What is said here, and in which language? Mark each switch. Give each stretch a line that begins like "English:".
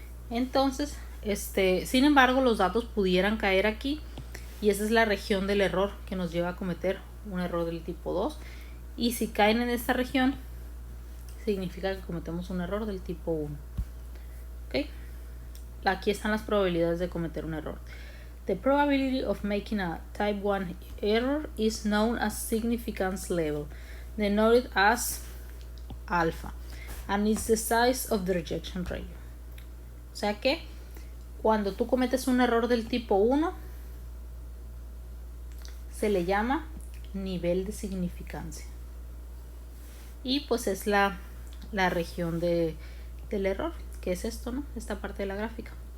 Spanish: Entonces, sin embargo, los datos pudieran caer aquí y esa es la región del error que nos lleva a cometer un error del tipo 2. Y si caen en esta región, significa que cometemos un error del tipo 1. ¿Okay? Aquí están las probabilidades de cometer un error.
English: The probability of making a type 1 error is known as significance level, denoted as alpha, and is the size of the rejection ratio.
Spanish: O sea que cuando tú cometes un error del tipo 1, se le llama nivel de significancia. Y pues es la región del error, que es esto, ¿no? Esta parte de la gráfica.